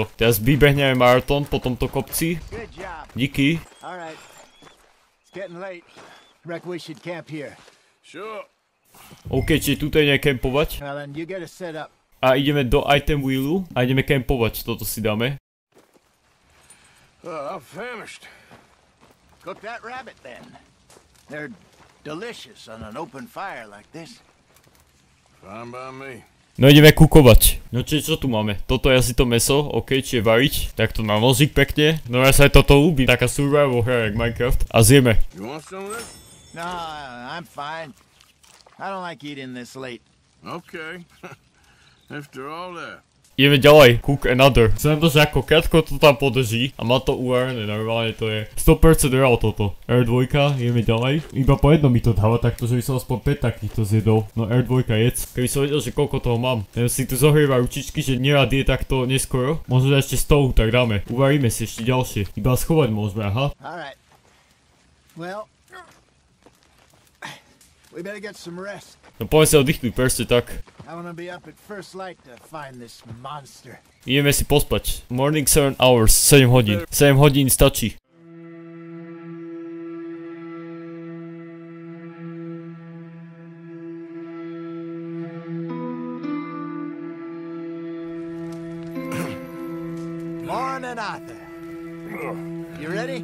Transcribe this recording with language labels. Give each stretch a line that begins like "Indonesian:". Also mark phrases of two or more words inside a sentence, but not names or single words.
Slovak: Teraz vybehneme maratón po tomto kopci. Díky. OK, čiže tuto je nekempovať. A ideme do
English: item wheelu
Slovak: a ideme kempovať, toto si dáme.
English: I'm famished. Cook that rabbit then. They're delicious on an open fire like this. Fine by me.
Slovak: No ideme kukovať. No čiže čo tu máme? Toto je asi to meso, OK, čiže variť. Takto na nožík pekne. No ja sa aj toto ľúbi, taká survival hra jak Minecraft. A zjeme.
English: You want some of this? No, I'm fine. I don't like eating this late. Okay. After all that.
Slovak: Ideme ďalej,
English: cook another.
Slovak: Chcem to, že ako krátko to tam podrží a má to uvarené, normálne to je 100% real toto. R2, ideme ďalej. Iba po jednom mi to dáva takto, že by som aspoň 5 takýchto zjedol. No R2 jedz. Keby som vedel, že koľko toho mám. Ten si tu zohrieva ručičky, že nerad je takto neskoro. Možno ešte 100, tak dáme. Uvaríme si ešte ďalšie. Iba schovať môžeme, aha.
English: Alright. Well, We better get some rest.
Slovak: No poďme sa oddychnúť, presne tak.
English: I wanna be up at first light to find this monster.
Slovak: Ideme si pospať.
English: Morning 7 hours, 7 hodín.
Slovak: 7 hodín stačí.
English: Morning, Arthur. You ready?